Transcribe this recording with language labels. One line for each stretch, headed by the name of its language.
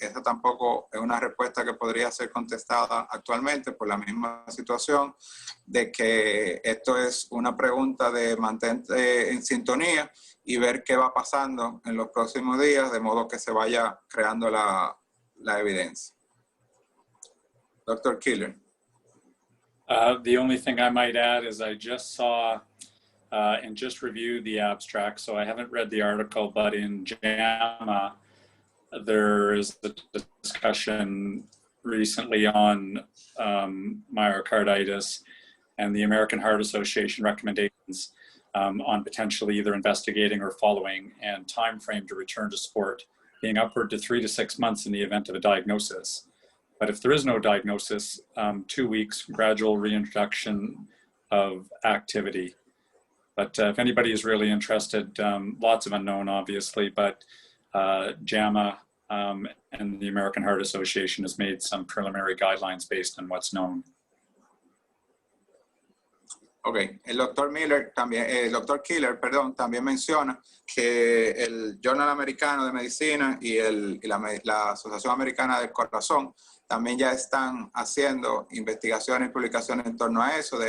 Spanish: Esa tampoco es una respuesta que podría ser contestada actualmente por la misma situación de que esto es una pregunta de mantente en sintonía y ver qué va pasando en los próximos días, de modo que se vaya creando la evidencia.
English: Dr. Killer. The only thing I might add is I just saw and just reviewed the abstract, so I haven't read the article, but in JAMA, there is a discussion recently on myocarditis and the American Heart Association recommendations on potentially either investigating or following, and time frame to return to sport being upward to 3 to 6 months in the event of a diagnosis. But if there is no diagnosis, 2 weeks, gradual reintroduction of activity. But if anybody is really interested, lots of unknown, obviously, but JAMA and the American Heart Association has made some preliminary guidelines based on what's known.
Spanish: Ok, el doctor Miller también, el doctor Killer, perdón, también menciona que el Journal Americano de Medicina y la Asociación Americana del Corazón también ya están haciendo investigaciones y publicaciones en torno a eso.